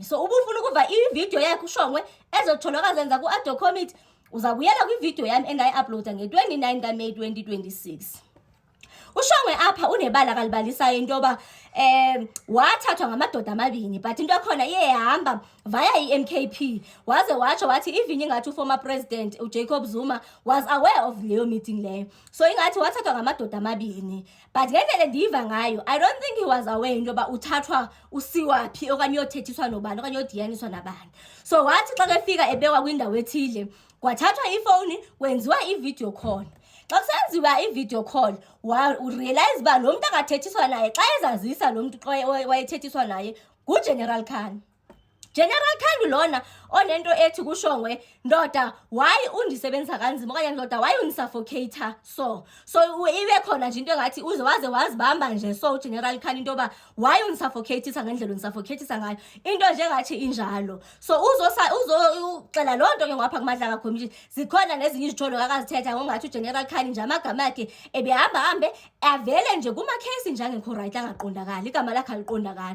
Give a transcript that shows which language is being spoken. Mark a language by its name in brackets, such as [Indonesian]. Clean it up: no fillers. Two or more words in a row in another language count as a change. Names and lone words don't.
[Xhosa] So ubufuna ukuva ivideo yakhe uShongwe ezotholwa zenza ku-ADO Committee uzabuyela kwivideo yami engayi-uploada nge-29 kaMeyi 2026. uShongwe apha unebala kalibalisayo into yoba wathathwa ngamadoda amabini but into yakhona iye yahamba via i-MKP waze watsho wathi even ingathi [English] uformer president [Xhosa] uJacob Zuma [English] was aware of [Xhosa] leyo meeting leyo. So ingathi wathathwa ngamadoda amabini but ngendlela endiyiva ngayo [English] I don't think he was aware [Xhosa] into yoba uthathwa usiwaphi okanye uyothethiswa nobani okanye uyodiyaniswa nabani. So wathi xa kefika ebekwa kwindawo ethile kwathathwa ifoni kwenziwa i-video call. Xa kusenziwa i-video call urealize uba lo muntu akathethiswa naye xa ezazisa lo muntu wayethethiswa naye nguGeneral Khan. General Khan lona onento ethi kuShongwe ndoda why undisebenzisa kanzima okanye ndoda why unisuffocator so ibe khona nje into engathi uze waze wazibamba nje so General Khan into yoba why unisuffocator ngendlela unisuffocator ngayo into nje ngathi injalo. So uzoxela loo nto ke ngapha kuMadlanga Commission zikhona nezinye izitholo akazithetha ngongathi uGeneral Khan nje amagama akhe ebehamba avele nje kuma-case nje angekho right angaqondakali igama lakhe aliqondakali.